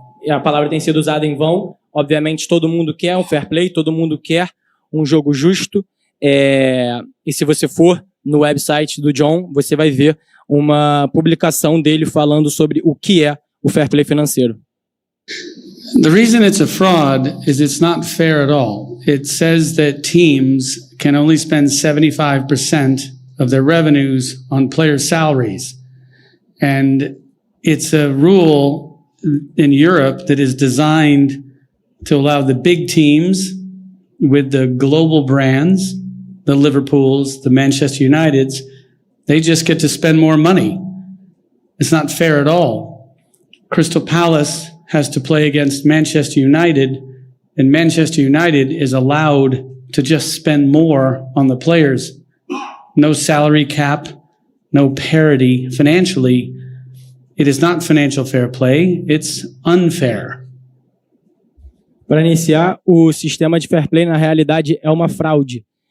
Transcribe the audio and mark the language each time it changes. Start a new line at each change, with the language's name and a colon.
Portuguese: A palavra tem sido usada em vão. Obviamente todo mundo quer um fair play, todo mundo quer um jogo justo, e se você for no website do John, você vai ver uma publicação dele falando sobre o que é o fair play financeiro.
English: The reason it's a fraud is it's not fair at all. It says that teams can only spend 75% of their revenues on player salaries. And it's a rule in Europe that is designed to allow the big teams with the global brands, the Liverpools, the Manchester Uniteds, they just get to spend more money. It's not fair at all. Crystal Palace has to play against Manchester United, and Manchester United is allowed to just spend more on the players. No salary cap, no parity financially. It is not financial fair play, it's unfair.
Portuguese: Para iniciar, o sistema de fair play na realidade é uma fraude.